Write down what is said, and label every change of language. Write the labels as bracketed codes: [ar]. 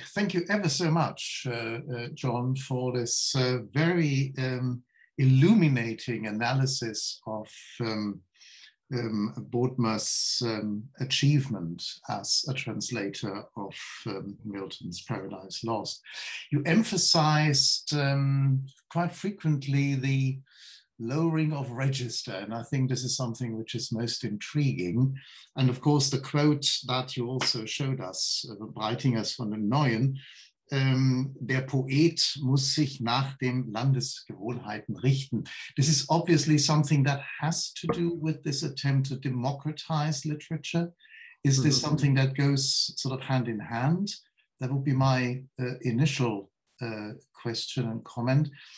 [en] Thank you ever so much, John, for this very illuminating analysis of Bodmer's achievement as a translator of Milton's Paradise Lost. You emphasized quite frequently the lowering of register, and I think this is something which is most intriguing. And of course, the quote that you also showed us, [de] Breitingers von den Neuen, der Poet muss sich nach dem Landesgewohnheiten richten. [en] This is obviously something that has to do with this attempt to democratize literature. Is this something that goes sort of hand in hand? That would be my initial question and comment.